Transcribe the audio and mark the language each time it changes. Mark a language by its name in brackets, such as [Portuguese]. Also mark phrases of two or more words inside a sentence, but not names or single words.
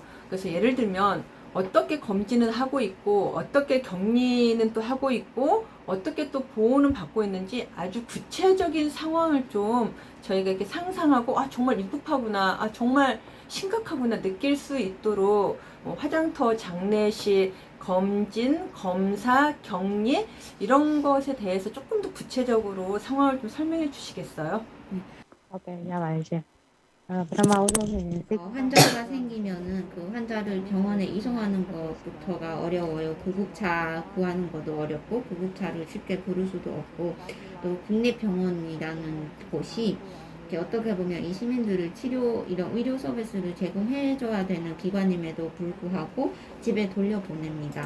[Korean] 그래서 예를 들면 어떻게 검진을 하고 있고 어떻게 격리는 또 하고 있고 어떻게 또 보호는 받고 있는지 아주 구체적인 상황을 좀 저희가 이렇게 상상하고 정말 위급하구나, 정말 심각하구나 느낄 수 있도록 화장터, 장례식, 검진, 검사, 격리 이런 것에 대해서 조금 더 구체적으로 상황을 좀 설명해 주시겠어요? [Vietnamese] Ok, dạ vậy chị. Pramaulo thì [Korean] 환자가 생기면은 그 환자를 병원에 이송하는 것부터가 어려워요. 구급차 구하는 것도 어렵고 구급차를 쉽게 부를 수도 없고 또 국립병원이라는 곳이 이렇게 어떻게 보면 이 시민들을 이런 의료 서비스를 제공해줘야 되는 기관임에도 불구하고 집에 돌려보냅니다.